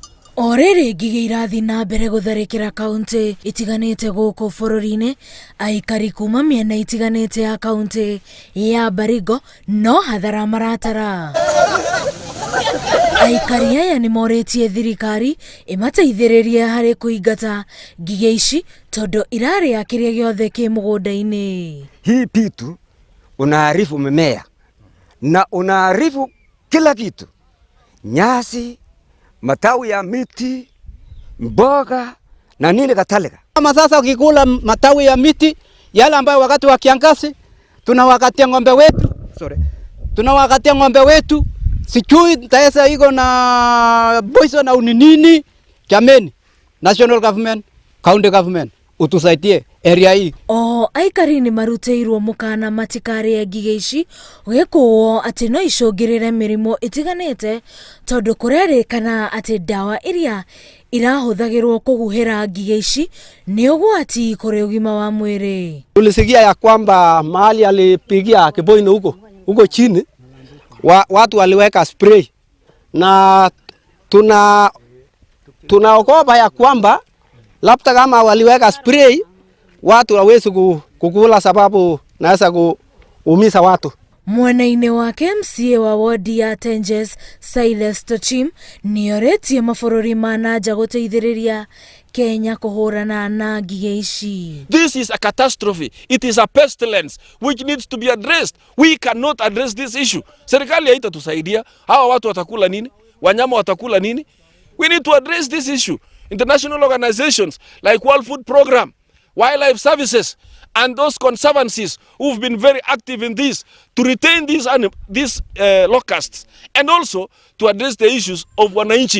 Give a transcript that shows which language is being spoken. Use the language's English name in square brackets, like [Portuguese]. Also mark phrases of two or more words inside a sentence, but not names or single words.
[Kikuyu] Orere ngigĩ irathi na mbere gũtharĩkĩra kaunti itiganĩte gũkũ bũrũri-inĩ, aikari kuma mĩena itiganĩte ya kaunti ya Baringo no hathara maratara. Aikari aya nĩ morĩtie thirikari ĩmateithĩrĩrie harĩ kũingata ngigĩ ici tondũ irarĩa kĩrĩa gĩothe kĩ mũgũnda-inĩ. [Swahili] Hii pitu unaharibu mimea na unaharibu kila kitu, nyasi, matawi ya miti, mboga na nini kadhalika. Kama sasa ukikula matawi ya miti yale ambayo wakati wa kiangazi tunawakatia ng'ombe wetu, sijui tayesa iko na poison au nini. Jameni, [English] national government, county government, [Swahili] utusaidie area hii. [Kikuyu] Aikari nĩ marutĩirwo mũkana matikarĩe ngigĩ ici, gĩkũo atĩ no icũngĩrĩre mĩrimũ itiganĩte tondũ kũrerĩkana atĩ ndawa iria irahũthagĩrwo kũhuhĩra ngigĩ ici nĩ ũgwati kũrĩ ũgima wa mwĩrĩ. [Swahili] Tulisikia ya kwamba mahali alipigia Kiboino huko chini watu waliweka spray, na tunaogopa ya kwamba labda kama waliweka spray watu hawezi kukula sababu naweza kuumiza watu. [Kikuyu] Mwena-inĩ wake MCA wa wodi ya Tenjes Silas Tochim nĩorĩtie mabũrũri ma nanja gũteithĩrĩria Kenya kũhũrana na ngigĩ ici. [English] This is a catastrophe. It is a pestilence which needs to be addressed. We cannot address this issue. [Swahili] Serikali haitatusaidia. Hawa watu watakula nini? Wanyama watakula nini? [English] We need to address this issue. International organizations like World Food Program, Wildlife Services, and those conservancies who've been very active in this to retain these locusts and also to address the issues of wananchi.